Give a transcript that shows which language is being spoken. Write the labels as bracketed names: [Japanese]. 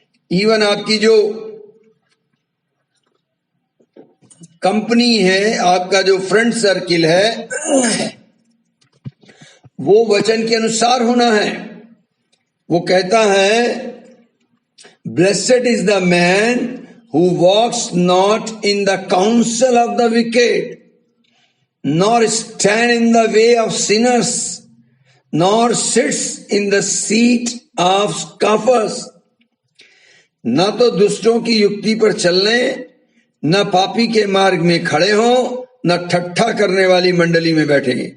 [Hindi] Even आपकी जो company है, आपका जो फ्रेंड सर्किल है, वो वचन के अनुसार होना है। वो कहता है, [English] Blessed is the man who walks not in the counsel of the wicked, nor stand in the way of sinners, nor sits in the seat of scoffers। [Hindi] न तो दुष्टों की युक्ति पर चलने, न पापी के मार्ग में खड़े हो, न ठट्ठा करने वाली मंडली में बैठे।